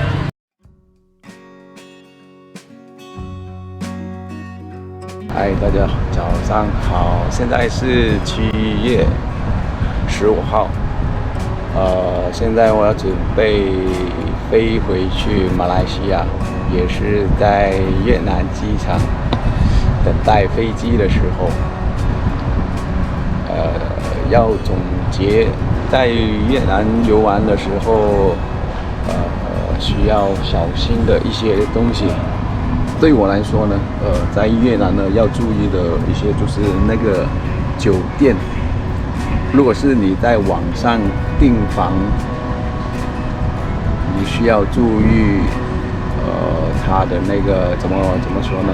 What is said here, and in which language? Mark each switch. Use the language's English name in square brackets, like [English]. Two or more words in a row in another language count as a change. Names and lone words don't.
[Chinese] 嗨，大家早上好，現在是7月15號。現在我要準備飛回去馬來西亞，也是在越南機場等待飛機的時候，要總結在越南遊玩的時候，需要小心的一些東西。對我來說呢，在越南呢要注意的一些就是那個酒店。如果是你在網上訂房，你需要注意它的那个怎么说呢？